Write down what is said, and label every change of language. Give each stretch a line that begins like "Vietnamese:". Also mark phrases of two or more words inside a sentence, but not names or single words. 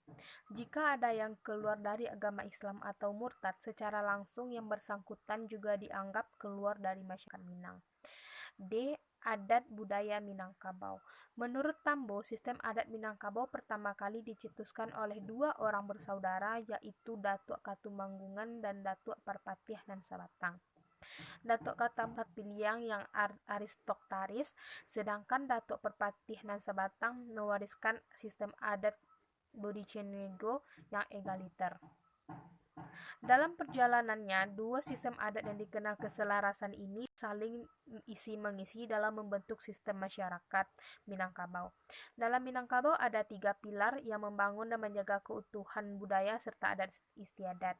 Indonesian: Jika ada yang keluar dari agama Islam atau murtad, secara langsung yang bersangkutan juga dianggap keluar dari masyarakat Minang. Adat budaya Minangkabau. Menurut Tambo, sistem adat Minangkabau pertama kali dicetuskan oleh dua orang bersaudara yaitu Datuk Katumanggungan dan Datuk Parpatiah nan Sabatang. Datuk Katapiliang yang aristoktaris, sedangkan Datuk Perpatih nan Sabatang mewariskan sistem adat Bodicenigo yang egaliter. Dalam perjalanannya, dua sistem adat yang dikenal keselarasan ini saling isi-mengisi dalam membentuk sistem masyarakat Minangkabau. Dalam Minangkabau ada 3 pilar yang membangun dan menjaga keutuhan budaya serta adat istiadat.